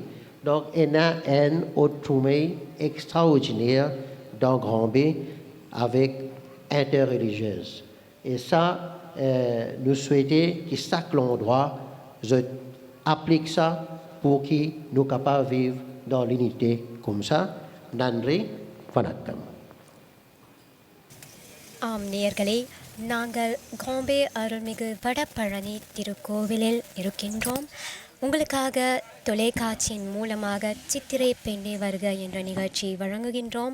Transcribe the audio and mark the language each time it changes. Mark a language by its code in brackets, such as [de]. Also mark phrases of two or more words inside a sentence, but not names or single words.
[fr] Donc, il y a un autre extraordinaire dans Grand B avec interreligieuse. Et ça, nous souhaitons que chaque endroit applique ça pour que nous soyons capables de vivre dans l'unité comme ça. [ta] நன்றி, வணக்கம். நேயர்களே, நாங்கள் கோம்பே அருள்மிகு வடபழனி திருக்கோவிலில் இருக்கின்றோம். உங்களுக்காக தொலைக்காட்சியின் மூலமாக சித்திரை பெண்ணே வருக என்ற நிகழ்ச்சி வழங்குகின்றோம்.